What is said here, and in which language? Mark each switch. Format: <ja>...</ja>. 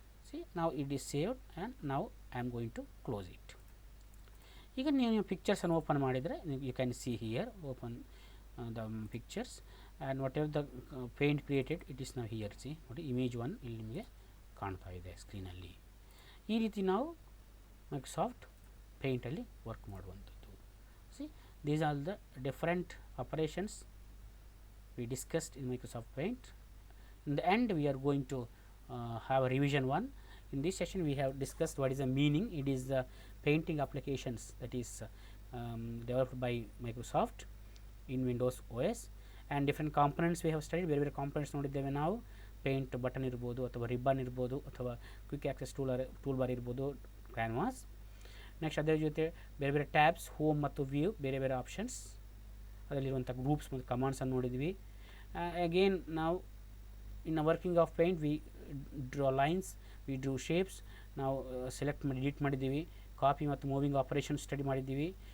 <en>See, now it is saved and now I am going to close it.</en> <kn>ಈಗ ನೀವು pictures ಅನ್ನು open ಮಾಡಿದರೆ</kn> <en>You can see here open the pictures and whatever the paint created it is ನಾವು here.</en> <kn>C, ನೋಡಿ image 1 ಇಲ್ಲಿ ನಿಮಗೆ ಕಾಣ್ತಾ ಇದೆ ಸ್ಕ್ರೀನಲ್ಲಿ. ಈ ರೀತಿ ನಾವು ಮೈಕ್ರೋಸಾಫ್ಟ್ ಪೇಂಟಲ್ಲಿ ವರ್ಕ್ ಮಾಡುವಂಥದ್ದು.</kn> <en>See, these are the different operations we discussed in Microsoft paint. In the end we are going to have a revision 1. In this session we have discussed what is the meaning. It is the painting applications that is developed by Microsoft in Windows OS, and different components we have studied.</en> <kn>ಬೇರೆ ಬೇರೆ components ನೋಡಿದ್ದೇವೆ ನಾವು. Paint button ಇರ್ಬೋದು, ಅಥವಾ ribbon ಇರ್ಬೋದು, ಅಥವಾ quick access tool bar ಇರ್ಬೋದು, canvas. Next ಅದರ ಜೊತೆ ಬೇರೆ ಬೇರೆ ಟ್ಯಾಬ್ಸ್, ಹೋಮ್ ಮತ್ತು ವ್ಯೂ, ಬೇರೆ ಬೇರೆ ಆಪ್ಷನ್ಸ್, ಅದರಲ್ಲಿರುವಂಥ ಗ್ರೂಪ್ಸ್ ಮತ್ತು ಕಮಾಂಡ್ಸನ್ನು ನೋಡಿದ್ವಿ. ಅಗೇನ್ ನಾವು</kn> <en>in the working of paint we draw lines, we drew shapes.</en> <kn>ನಾವು ಸೆಲೆಕ್ಟ್ ಮಾಡಿ ಎಡಿಟ್ ಮಾಡಿದ್ದೀವಿ. ಕಾಪಿ ಮತ್ತು ಮೂವಿಂಗ್ ಆಪರೇಷನ್ ಸ್ಟಡಿ ಮಾಡಿದ್ದೀವಿ.</kn>